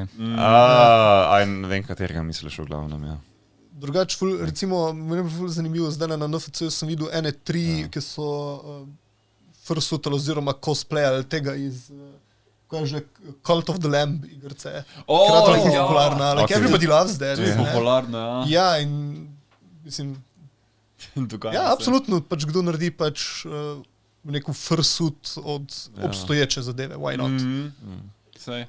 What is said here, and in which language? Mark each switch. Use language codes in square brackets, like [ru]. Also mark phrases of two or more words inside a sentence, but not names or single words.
[sl] Ne vem, katerega misliš v glavnem, ja. Drugač, recimo, meni je ful zanimivo, zdaj na NFC sem videl ene tri, ki so fursuitali oziroma cosplayali tega iz kaj je že, Cult of the Lamb igrice. Popularna, [en] like everybody loves that. [sl] To je ne. popularno, ja. Ja, in mislim, ja, absolutno, pač kdo naredi pač neko fursuit od obstoječe zadeve, [en] why not? [sl] Saj.